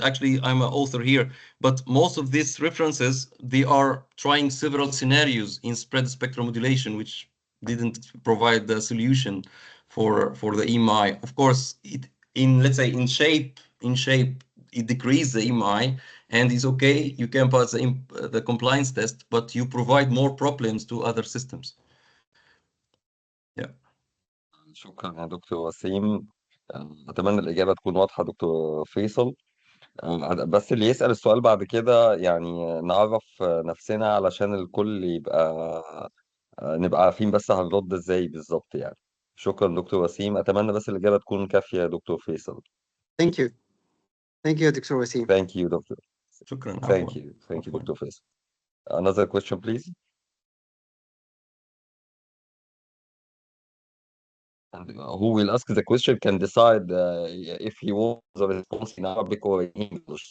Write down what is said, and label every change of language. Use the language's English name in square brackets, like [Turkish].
[English] Actually, I'm an author here, but most of these references, they are trying several scenarios in spread spectrum modulation, which didn't provide the solution for the EMI. Of course, let's say in shape, it decreases the EMI and is okay. You can pass the compliance test, but you provide more problems to other systems. Yeah. [Arabic] شكرا يا دكتور وسيم. أتمنى الإجابة تكون واضحة دكتور فيصل. بس اللي يسأل السؤال بعد كده يعني نعرف نفسنا علشان الكل نبقى عارفين بس هنرد ازاي بالظبط يعني. شكرا دكتور وسيم، أتمنى بس الإجابة تكون كافية يا دكتور فيصل. [English] Thank you. Thank you, Dr. Waseem. Thank you [Arabic] دكتور. شكرا. [English] Thank you [Arabic] دكتور فيصل. [English] Another question please. And who will ask the question can decide if he wants the response in Arabic or in English.